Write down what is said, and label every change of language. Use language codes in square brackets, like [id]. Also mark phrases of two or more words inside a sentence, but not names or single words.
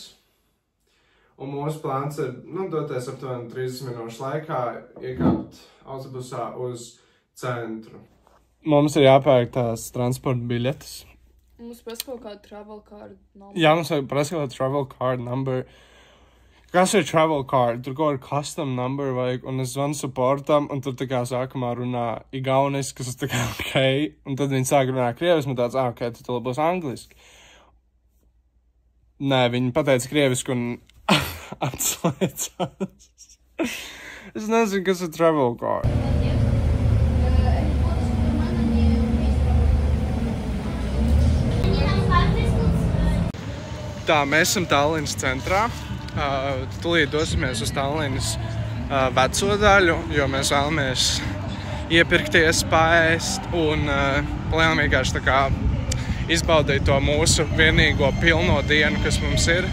[lv] Un mūsu plāns ir, doties aptuveni 30 minūšu laikā, iekāpt autobusā uz centru. Mums ir jāpērk tās transporta biļetes. Mums prasa kaut kādu [en] travel card number. [lv] Jā, mums prasa kaut kādu [en] travel card number. [lv] Kas ir [en] travel card? [lv] Tur kaut ir [en] custom number [lv] vajag, un es zvanu supportam, un tur tā kā sākumā runā igauniski, kas tā kā ok, un tad viņi sāk runāt krieviski, un tāds, ok, tad to būs angliski. Nē, viņi pateica krieviski un atslēdzās. Es nezinu, kas ir [en] travel card. [lv] Tā, mēs esam Tallinas centrā. Tūlīt dosimies uz Tallinas veco daļu, jo mēs vēlamies iepirkties, paēst un vienkārši tā kā izbaudīt to mūsu vienīgo pilno dienu, kas mums ir.